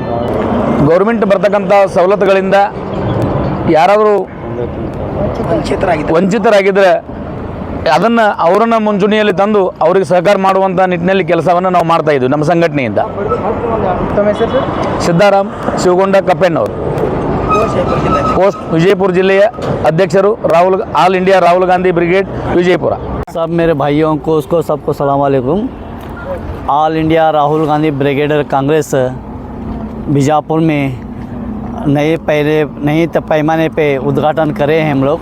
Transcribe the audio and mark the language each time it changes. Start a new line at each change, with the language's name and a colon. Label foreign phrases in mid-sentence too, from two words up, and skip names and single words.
Kannada: ಗೌರ್ಮೆಂಟ್ ಬರ್ತಕ್ಕಂಥ ಸವಲತ್ತುಗಳಿಂದ ಯಾರಾದರೂ ವಂಚಿತರಾಗಿದ್ದರೆ ಅದನ್ನು ಅವರನ್ನು ಮುಂಚೂಣಿಯಲ್ಲಿ ತಂದು ಅವರಿಗೆ ಸಹಕಾರ ಮಾಡುವಂಥ ನಿಟ್ಟಿನಲ್ಲಿ ಕೆಲಸವನ್ನು ನಾವು ಮಾಡ್ತಾ ಇದ್ವಿ ನಮ್ಮ ಸಂಘಟನೆಯಿಂದ। ತಮ್ಮ ಹೆಸರು? ಸಿದ್ದಾರಾಮ್ ಶಿವಗೊಂಡ ಕಪ್ಪೆಣ್ಣವರು, ಪೋಸ್ಟ್ ವಿಜಯಪುರ ಜಿಲ್ಲೆ ಅಧ್ಯಕ್ಷರು ऑल इंडिया राहुल गांधी ब्रिगेड विजयपुर।
Hindi: सब मेरे भाइयों को सबको
Arabic: سلام عليكم.
Hindi: ऑल इंडिया राहुल गांधी ब्रिगेड कांग्रेस बीजापुर में नए पैमाने पे उद्घाटन करे हैं हम लोग।